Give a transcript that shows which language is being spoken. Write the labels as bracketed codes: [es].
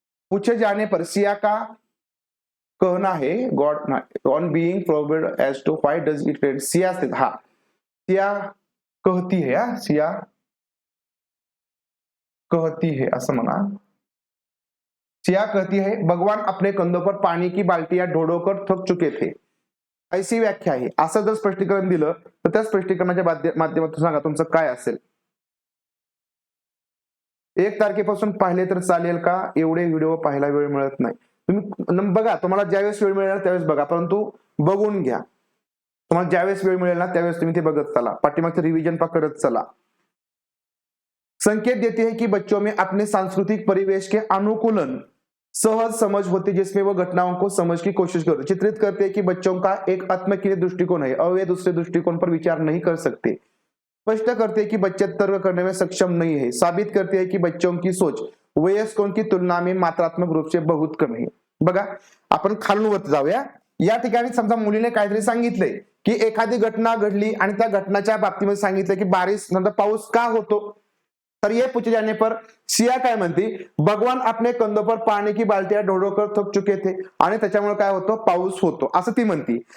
[hi] पूछे जाने पर सिया का कहना है [en] god on being probed as to why does it rain, [hi] Siya से, हाँ सिया कहती है, सिया कहती है [mr] असं म्हणा, [hi] सिया कहती है भगवान अपने कंधों पर पानी की बाल्टियां ढोढोकर थक चुके थे, ऐसी व्याख्या आहे. [mr] असं जर स्पष्टीकरण दिलं तर त्या स्पष्टीकरणाच्या माध्यमातून सांगा तुमचं काय असेल. 1 तारखेपासून पाहिले तर चालेल का? एवढे व्हिडिओ पाहायला वेळ मिळत नाही. तुम्ही बघा, तुम्हाला ज्यावेळेस वेळ मिळेल त्यावेळेस बघा, परंतु बघून घ्या. तुम्हाला ज्यावेळेस वेळ मिळेल ना त्यावेळेस तुम्ही ते बघत चला, पाठीमागचं रिव्हिजन करत चला. [hi] संकेत देती है कि बच्चों में अपने सांस्कृतिक परिवेश के अनुकूलन सहज समझ होती जिसमें वो घटनाओं को समझ की कोशिश करते. चित्रित करते हैं कि बच्चों का एक आत्मकेंद्रित दृष्टिकोण है और वे दूसरे दृष्टिकोण पर विचार नहीं कर सकते. स्पष्ट करते हैं कि बच्चे तर्क करने में सक्षम नहीं है. साबित करते हैं कि बच्चों की सोच वयस्कों की तुलना में मात्रात्मक रूप से बहुत कम है. [mr] बघा, आपण खालून वर जाऊया. या ठिकाणी समजा मुलीने काहीतरी सांगितलंय की एखादी घटना घडली आणि त्या घटनाच्या बाबतीमध्ये सांगितलं की बारिश नंतर पाऊस का होतो, तर [hi] ये पूछे जाने पर [mr] सिया काय म्हणती, [hi] भगवान अपने कंधों पर पाणी की बाल्टियां ढोढोकर थक चुके थे [mr] आणि त्याच्यामुळे काय होतो, पाऊस होतो, असं ती म्हणती.